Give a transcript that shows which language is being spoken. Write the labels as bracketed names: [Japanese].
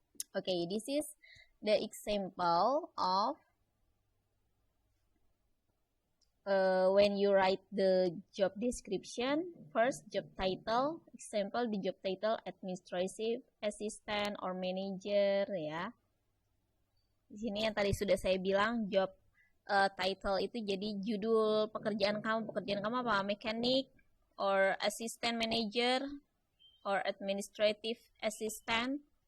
[English] Okay, this is the example of when you write the job description. First, job title. Example, the job title administrative assistant or manager ya. [Indonesian] Di sini yang tadi sudah saya bilang, job title itu jadi judul pekerjaan kamu. Pekerjaan kamu apa? [English] Mechanic or assistant manager or administrative assistant.